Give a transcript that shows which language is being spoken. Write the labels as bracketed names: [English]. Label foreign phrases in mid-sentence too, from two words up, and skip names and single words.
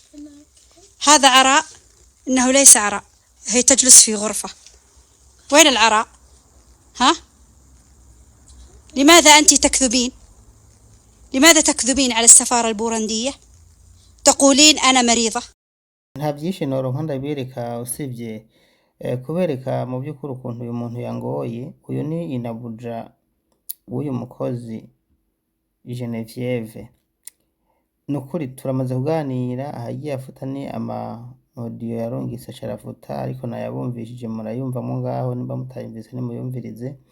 [Arabic] هذا عراء؟ انه ليس عراء، هي تجلس في غرفة. وين العراء؟ ها؟ لماذا انت تكذبين؟ لماذا تكذبين على السفارة البورندية؟ تقولين انا مريضة. [Rundi] nta byinshi noronka ndabereka usibye kubereka mu by'ukuri ukuntu uyu muntu yangoye. Uyu ni inabuja w'uyu mukozi Genevieve. Nukuri turamaze kuganira, ahagiye afuta ni ama audio yarungise acarafuta, ariko nayabumvishije murayumvamo ngaho, nimba mutayumvise nimuyumvirize.